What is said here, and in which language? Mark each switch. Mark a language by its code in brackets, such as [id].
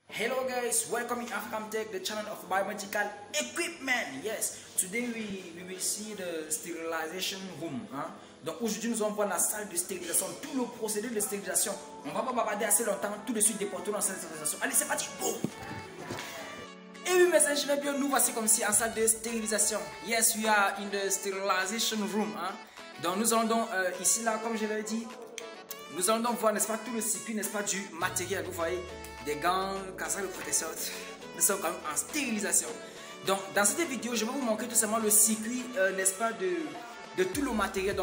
[en] Hello guys, welcome in African Tech, the channel of biomedical equipment. Yes, today we will see the sterilization room. [fr] Donc aujourd'hui nous allons voir la salle de stérilisation, tout le procédé de stérilisation. On va pas bavarder assez longtemps, tout de suite déporter dans la salle de stérilisation. Allez, c'est parti. Oh. Et oui mes ingénieurs, bien nous voici comme si en salle de stérilisation. [en] Yes, we are in the sterilization room. [fr] Donc nous allons donc ici là, comme je l'ai dit, nous allons donc voir, n'est-ce pas, tout le circuit, n'est-ce pas, du matériel. Vous voyez, des gants, casseroles de protection. Nous sommes quand même en stérilisation. Donc, dans cette vidéo, je vais vous montrer tout simplement le circuit, n'est-ce pas, de tout le matériel.